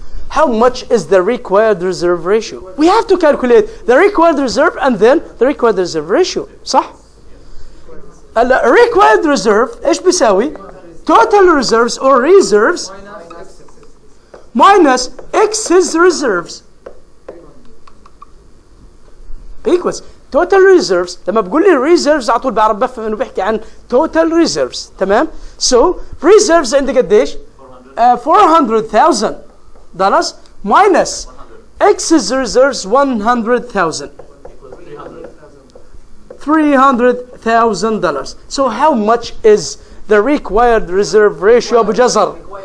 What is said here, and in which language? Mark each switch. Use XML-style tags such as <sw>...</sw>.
<en>How much is the required reserve ratio? We have to calculate the required reserve and then the required reserve ratio.</en> <ar>صح؟</ar> <en>required reserve</en> <ar>ايش بيساوي؟</ar> <en>total reserves or reserves minus excess reserves. equals total reserves.</en> <ar>لما بقول لي reserves على طول بعرف بفهم انه بيحكي عن total reserves. تمام.</ar> <en>so reserves</en> <ar>عندي قديش؟</ar> <en>$400,000 minus excess reserves 100,000. $300,000. So how much is the required reserve ratio, Abu Jazar?</en>